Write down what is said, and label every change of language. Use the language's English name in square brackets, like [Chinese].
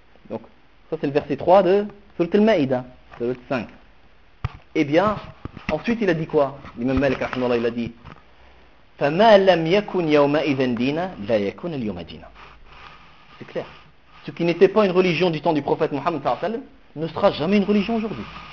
[French] Donc, ça c'est le verset 3 de Surat al-Ma'idah, Surat 5. Eh bien, ensuite il a dit quoi? L'imam Malik, il a dit, [Arabic] فَمَا لَمْ يَكُنْ يَوْمَ إِذَنْ دِينَ لَا يَكُنْ الْيَوْمَ دِينَ. [French] C'est clair. Ce qui n'était pas une religion du temps du prophète Mohammed sallam ne sera jamais une religion aujourd'hui.